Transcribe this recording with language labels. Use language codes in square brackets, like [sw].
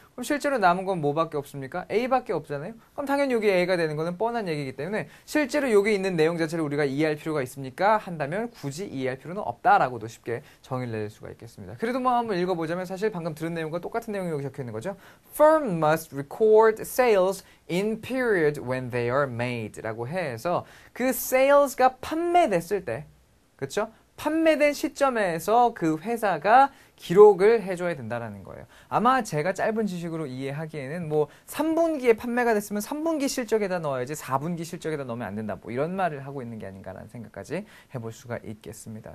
[ko] 그럼 실제로 남은 건 뭐밖에 없습니까? A밖에 없잖아요. 그럼 당연히 여기 A가 되는 거는 뻔한 얘기이기 때문에 실제로 여기 있는 내용 자체를 우리가 이해할 필요가 있습니까? 한다면 굳이 이해할 필요는 없다라고도 쉽게 정의를 내릴 수가 있겠습니다. 그래도 뭐 한번 읽어보자면 사실 방금 들은 내용과 똑같은 내용이 여기 적혀 있는 거죠. [en] Firm must record sales in period when they are made [ko] 라고 해서 그 sales가 판매됐을 때, 그렇죠? 판매된 시점에서 그 회사가 기록을 해줘야 된다는 거예요. 아마 제가 짧은 지식으로 이해하기에는 뭐 3분기에 판매가 됐으면 3분기 실적에다 넣어야지 4분기 실적에다 넣으면 안 된다. 뭐 이런 말을 하고 있는 게 아닌가라는 생각까지 해볼 수가 있겠습니다.